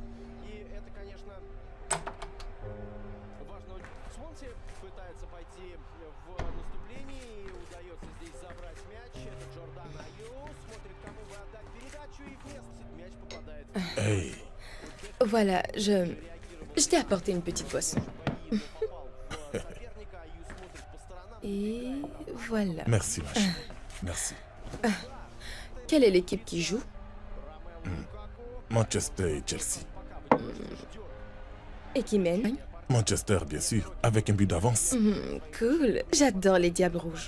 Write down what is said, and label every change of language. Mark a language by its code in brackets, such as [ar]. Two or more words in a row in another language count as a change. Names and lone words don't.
[ru] И это, конечно, важно. Свонси пытается пойти в наступлении. И удается здесь забрать мяч. Это Джордан Аю. Смотрит, кому бы отдать передачу. И вместо мяч попадает. [fr] Hey, Voilà, je t'ai apporté une petite boisson. [ru] Соперника Аю смотрит по сторонам. [fr] Et voilà. merci ma chérie. Merci. Quelle est l'équipe qui joue? Manchester et Chelsea. Et qui mène? Manchester, bien sûr, avec un but d'avance. Cool. J'adore les Diables Rouges.